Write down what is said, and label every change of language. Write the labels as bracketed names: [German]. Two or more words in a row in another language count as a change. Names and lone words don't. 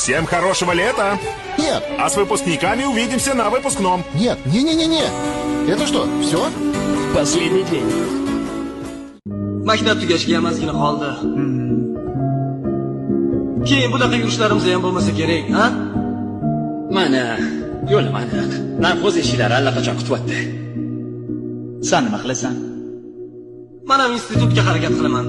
[Russian] Всем хорошего лета! Нет, А с выпускниками увидимся на выпускном. нет, не-не-не-не. Это что, все? Последний день. [Uzbek] Maktab tugashiga ozgina qoldi. Keyin bunaqa yurishlarimiz ham bo'lmasa kerak, ha? Mana, yo'lim aniq. Narxo'z eshiklari allaqachon kutyapti. Sen nima qilasan? Men ham institutga harakat qilaman.